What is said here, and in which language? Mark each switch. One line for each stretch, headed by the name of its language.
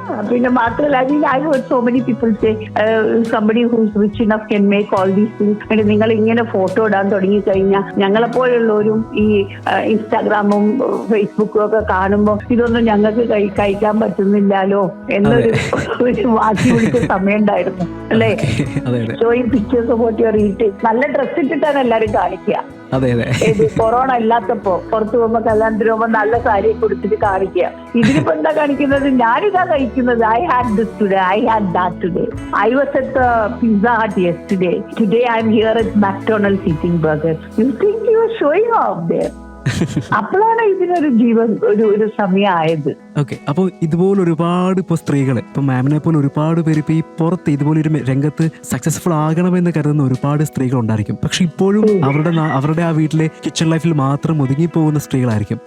Malayalam: പിന്നെ മാത്രമല്ല,
English: I heard so many people say somebody who's rich enough can make all these things.
Malayalam: നിങ്ങൾ ഇങ്ങനെ photo ഇടാൻ തുടങ്ങി കഴിഞ്ഞാൽ ഞങ്ങളെപ്പോലുള്ളവരും ഈ ഇൻസ്റ്റാഗ്രാമും ഫേസ്ബുക്കും ഒക്കെ കാണുമ്പോൾ ഇതൊന്നും ഞങ്ങൾക്ക് കഴിക്കാൻ പറ്റുന്നില്ലല്ലോ എന്നൊരു വാശി പിടിച്ച സമയം ഉണ്ടായിരുന്നു അല്ലേ?
English: Showing pictures of what you are eating.
Malayalam: നല്ല ഡ്രസ് ഇട്ടിട്ടാണ് എല്ലാരും കാണിക്കുക. കൊറോണ ഇല്ലാത്തപ്പോ പുറത്തു പോകുമ്പോ കല്യാണത്തിന് പോകുമ്പോ നല്ല സാരി കൊടുത്തിട്ട് കാണിക്കുക. ഇതിനിപ്പോ എന്താ കാണിക്കുന്നത്? ഞാനിതാ കഴിക്കുന്നത്.
English: I had this today, I had that today, I was at the Pizza Hut yesterday, today I'm here at McDonald's eating burgers. You think you are showing off there?
Malayalam: അപ്പോഴാണ് ഇതിനൊരു ജീവൻ ഒരു സമയമായത്. ഓക്കെ, അപ്പോൾ ഇതുപോലെ ഒരുപാട് ഇപ്പോൾ സ്ത്രീകൾ, ഇപ്പൊ മാമിനെ പോലെ ഒരുപാട് പേര് ഇപ്പൊ ഈ പുറത്ത് ഇതുപോലെ ഒരു രംഗത്ത് സക്സസ്ഫുൾ ആകണമെന്ന് കരുതുന്ന ഒരുപാട് സ്ത്രീകൾ ഉണ്ടായിരിക്കും. പക്ഷെ ഇപ്പോഴും അവരുടെ ആ വീട്ടിലെ കിച്ചൺ ലൈഫിൽ മാത്രം ഒതുങ്ങി പോകുന്ന സ്ത്രീകളായിരിക്കും.